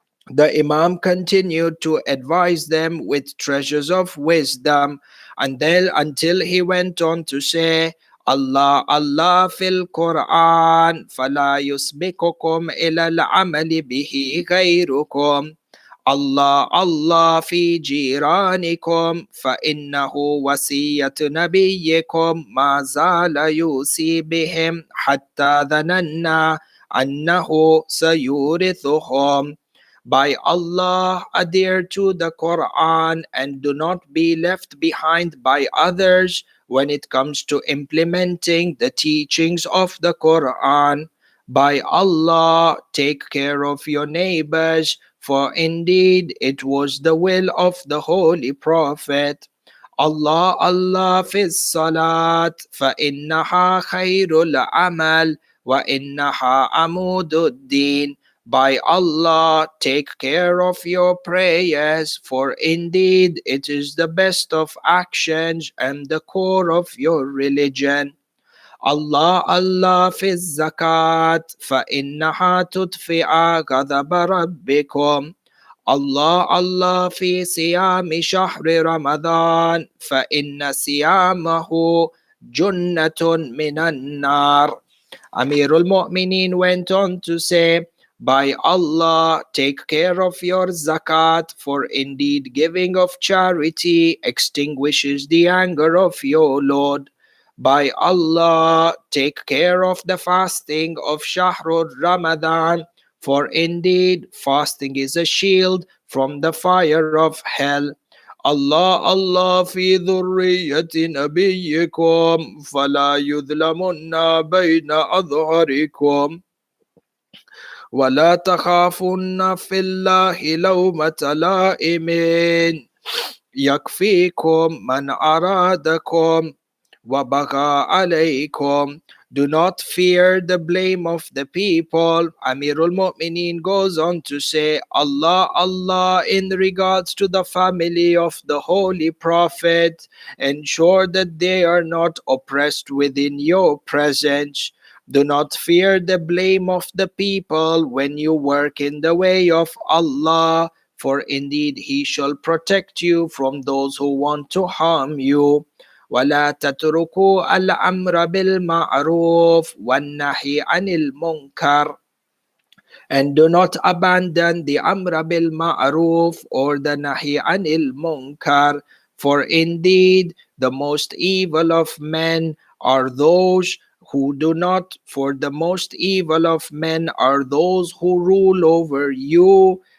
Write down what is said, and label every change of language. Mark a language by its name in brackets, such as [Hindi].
[English] The Imam continued to advise them with treasures of wisdom until he went on to say, [Arabic] Allah, Allah fil Quran, فلا يسبقكم إلى العمل به غيركم. Allah, Allah fi jiranikum, فإنه وصية نبيكم ما زال يوصي بهم حتى ظننا أنه سيورثهم. [English] By Allah, adhere to the Quran and do not be left behind by others when it comes to implementing the teachings of the Quran. By Allah, take care of your neighbors, for indeed it was the will of the Holy Prophet. [Arabic] Allah, Allah fi salat, فإنها خير العمل وإنها عمود الدين. [English] By Allah, take care of your prayers, for indeed it is the best of actions and the core of your religion. [Arabic] Allah, Allah fi zakat, فإنها تطفئ غضب ربكم. Allah, Allah fi siyami shahri Ramadan, فإن صيامه جنة minan nar. [English] Ameerul Mu'mineen went on to say, by Allah, take care of your zakat, for indeed giving of charity extinguishes the anger of your Lord. By Allah, take care of the fasting of Shahrul Ramadan, for indeed fasting is a shield from the fire of hell. [Arabic] Allah, Allah fi dhurriyyati nabiyyikum fala yudlamunna bayna adharikum ولا تخافن في الله لومة لائم يكفيكم من أرادكم وبغى عليكم. [English] Do not fear the blame of the people. Amirul Mu'mineen goes on to say, Allah, Allah, in regards to the family of the Holy Prophet, ensure that they are not oppressed within your presence. Do not fear the blame of the people when you work in the way of Allah, for indeed He shall protect you from those who want to harm you. [Arabic] ولا تتركوا الأمر بالمعروف والنهي عن المنكر. [English] And do not abandon the Amra bil Ma'ruf or the Nahi Anil Munkar, for indeed the most evil of men are those who do not, for the most evil of men are those who rule over you.